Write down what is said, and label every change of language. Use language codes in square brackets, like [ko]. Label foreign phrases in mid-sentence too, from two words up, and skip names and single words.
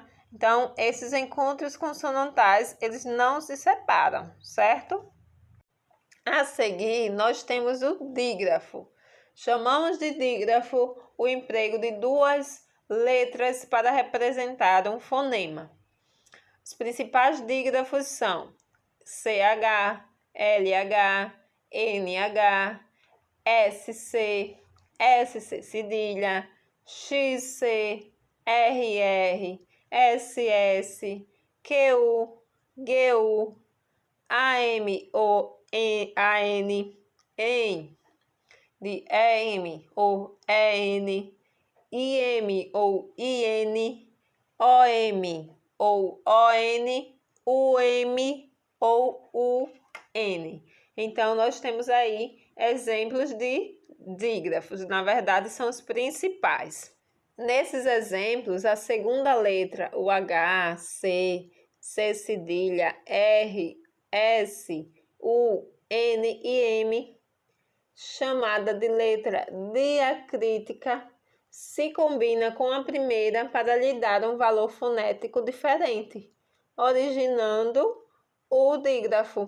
[pt] Então, esses encontros consonantais, eles não se separam, certo? A seguir, nós temos o dígrafo. Chamamos de dígrafo o emprego de duas letras para representar um fonema. Os principais dígrafos são CH, LH, NH, SC, SC cedilha, XC, RR, SS, QU, GU, AMO, AN, EN, de EM ou EN, IM ou IN, OM ou ON, UM ou UN. Então, nós temos aí exemplos de dígrafos, na verdade, são os principais. Nesses exemplos, a segunda letra, o H, C, C cedilha, R, S, U, N e M, chamada de letra diacrítica, se combina com a primeira para lhe dar um valor fonético diferente, originando o dígrafo.